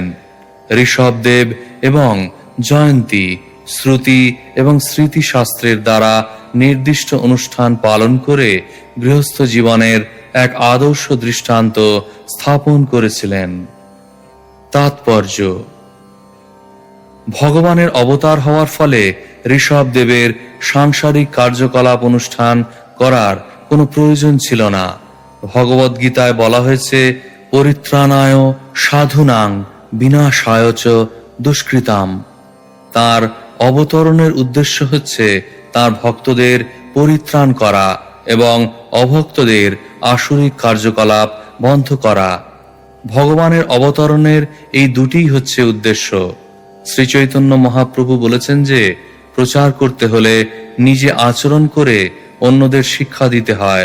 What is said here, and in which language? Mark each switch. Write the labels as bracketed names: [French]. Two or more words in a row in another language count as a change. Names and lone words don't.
[Bangla] ঋষভদেব এবং জয়ন্তী শ্রুতি এবং স্মৃতি শাস্ত্রের দ্বারা নির্দিষ্ট অনুষ্ঠান পালন করে গৃহস্থ জীবনের এক আদর্শ দৃষ্টান্ত স্থাপন করেছিলেন। তাৎপর্য: ভগবানের অবতার হওয়ার ফলে ঋষভদেবের সাংসারিক কার্যকলাপ অনুষ্ঠান করার কোনো প্রয়োজন ছিল না। ভগবদ্গীতায় বলা হয়েছে, [Sanskrit] পরিত্রাণায় সাধুনাং বিনাশায় চ দুষ্কৃতাম। [Bangla] তার অবতরণের উদ্দেশ্য হচ্ছে তার ভক্তদের পরিত্রাণ করা এবং অভক্তদের আসরিক কার্যকলাপ বন্ধ করা। ভগবানের অবতরণের এই দুটিই হচ্ছে উদ্দেশ্য। শ্রী চৈতন্য মহাপ্রভু বলেছেন যে প্রচার করতে হলে নিজে আচরণ করে অন্যদের শিক্ষা দিতে হয়।